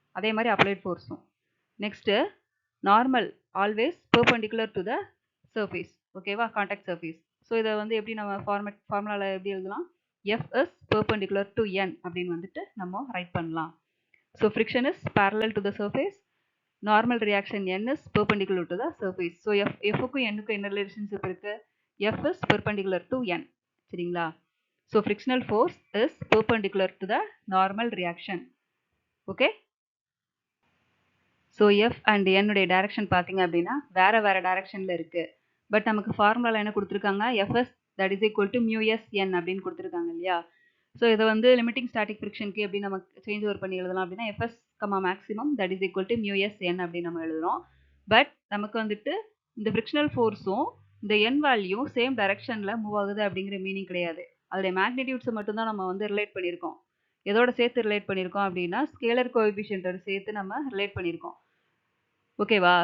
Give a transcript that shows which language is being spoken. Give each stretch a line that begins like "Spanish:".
Tamil: அதே மாதிரி applied ஃபோர்ஸும்.
English: Next normal always perpendicular to the surface. ஓகேவா? Contact surface.
Tamil: ஸோ இதை வந்து எப்படி நம்ம ஃபார்முலாவில் எப்படி எழுதலாம்?
English: F is perpendicular to N
Tamil: அப்படின்னு வந்துட்டு நம்ம ரைட் பண்ணலாம்.
English: So friction is parallel to the surface. Normal reaction n is perpendicular to the surface.
Tamil: So Fக்கும் Nக்கும் என்ன ரிலேஷன்ஷிப் இருக்கு?
English: F is perpendicular to N.
Tamil: சரிங்களா?
English: So frictional force is perpendicular to the normal reaction. Okay?
Tamil: So F and N உடைய direction பார்த்தீங்க அப்படின்னா வேற வேற டைரக்ஷன்ல இருக்கு. பட் நமக்கு ஃபார்முலா என்ன கொடுத்துருக்காங்க?
English: Fs that is equal to mu s n
Tamil: அப்படின்னு கொடுத்துருக்காங்க இல்லையா? ஸோ இதை வந்து லிமிட்டிங் ஸ்டாட்டிக் ஃப்ரிக்ஷனுக்கு எப்படி நம்ம சேஞ்ச் ஓவர் பண்ணி எழுதலாம் அப்படின்னா FS maximum
English: that is equal to mu S N
Tamil: அப்படின்னு நம்ம எழுதுறோம். பட் நமக்கு வந்துட்டு இந்த ஃப்ரிக்ஷனல் ஃபோர்ஸும் இந்த என் வேல்யூ சேம் டைரக்ஷனில் மூவ் ஆகுது அப்படிங்கிற மீனிங் கிடையாது. அதோடைய மேக்னிடியூட்ஸை மட்டும்தான் நம்ம வந்து ரிலேட் பண்ணியிருக்கோம். எதோட சேர்த்து ரிலேட் பண்ணியிருக்கோம் அப்படின்னா ஸ்கேலர் கோஎஃபிஷியன்ட்டோட சேர்த்து நம்ம ரிலேட் பண்ணியிருக்கோம். ஓகேவா?